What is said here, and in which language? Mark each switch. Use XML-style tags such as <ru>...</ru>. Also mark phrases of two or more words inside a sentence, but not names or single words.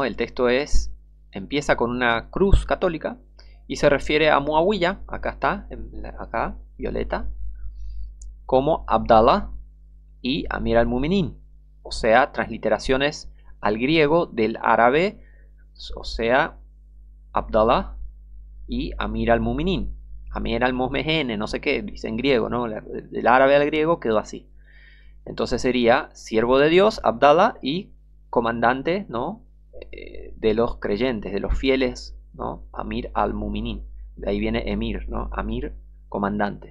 <es>El texto empieza con una cruz católica y se refiere a Muawiyah, acá está, acá, violeta, como Abdallah y Amir al-Muminin, o sea, transliteraciones al griego del árabe, o sea, Abdallah y Amir al-Muminin. Amir al-Mumehen, no sé qué, dice en griego, ¿no? Del árabe al griego quedó así. Entonces sería siervo de Dios, Abdallah, y comandante, ¿no? De los creyentes, de los fieles, ¿no? Amir al-Muminin. De ahí viene Emir, ¿no? Amir, comandante.</es>